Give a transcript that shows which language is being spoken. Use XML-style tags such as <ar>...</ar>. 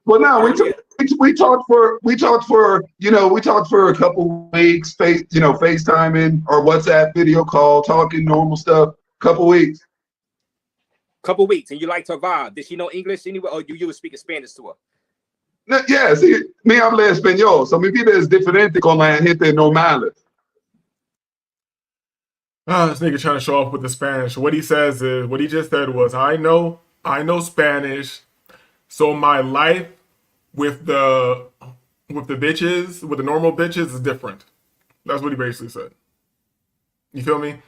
<en>Well, no, we talked for a couple weeks, FaceTiming or WhatsApp video call, talking normal stuff. Couple weeks, and you liked her vibe. Did she know English anyway, or you were speaking Spanish to her?</en> <es>No,</es> <en>yeah,</en> <es>sí, me habla español, so mi vida es diferente con la gente normal.</es> <en>This nigga trying to show off with the Spanish. What he says is, what he just said was, I know Spanish, so my life with the with the bitches, with the normal bitches, is different. That's what he basically said. You feel me?</en>